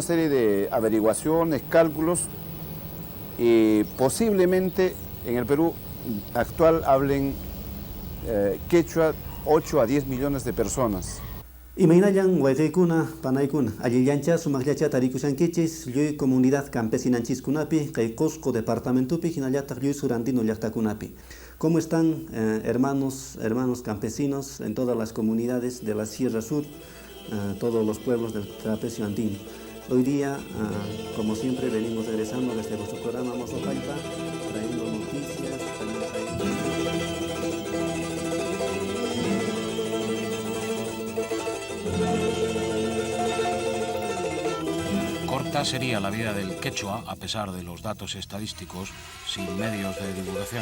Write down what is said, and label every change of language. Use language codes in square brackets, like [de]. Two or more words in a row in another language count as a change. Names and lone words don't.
[es] serie de averiguaciones, cálculos, y posiblemente en el Perú actual hablen quechua 8 a 10 millones de personas. [qu] Imainayan wayqaykuna, panaykuna, allillancha sumaqllacha tarikushankichis, lluy comunidad campesinanchiskunapi, kay Cusco departamentupi, hinallataq lluy surandino llaqtakunapi. [es] ¿Cómo están hermanos campesinos en todas las comunidades de la Sierra Sur, todos los pueblos del trapecio andino? Hoy día, como siempre, venimos regresando desde vuestro programa Mosopaipa, trayendo noticias, Corta sería la vida del quechua, a pesar de los datos estadísticos, sin medios de divulgación.